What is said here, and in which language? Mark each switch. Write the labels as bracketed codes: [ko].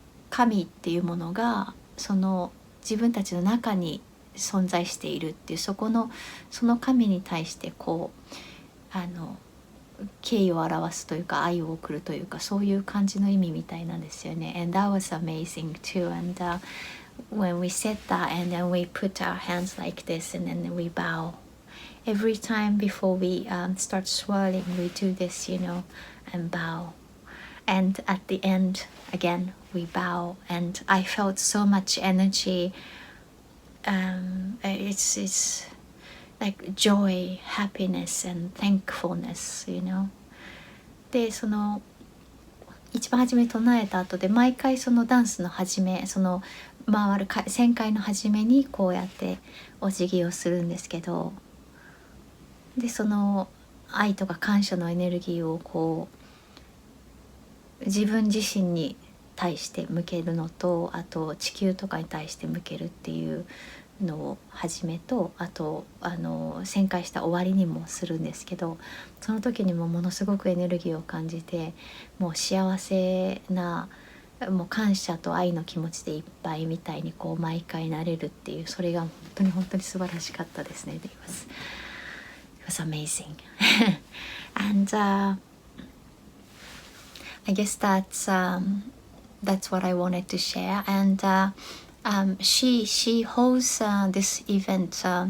[ja] 神っていうものがその自分たちの中に存在しているっていうその神に対してこう敬意を表すというか愛を送るというかそういう感じの意味みたいなんですよね。 [en] And that was amazing too. And when we said that and then we put our hands like this and then we bow. Every time before we start swirling, we do this, and bow. And at the end, again, we bow. And I felt so much energy it's like joy, happiness and thankfulness, you know. [ja] でその一番初め唱えた後で毎回そのダンスの始め、その回る旋回の始めにこうやってお辞儀をするんですけど、でその愛とか感謝のエネルギーをこう自分自身に対して向けるのと、あと地球とかに対して向けるっていうのを始めと、あと旋回した終わりにもするんですけど、その時にもものすごくエネルギーを感じて、もう幸せな、もう感謝と愛の気持ちでいっぱいみたいにこう毎回なれるっていう、それが本当に素晴らしかったですね。 [en] It was amazing. And I guess that's what I wanted to share. And she holds this event.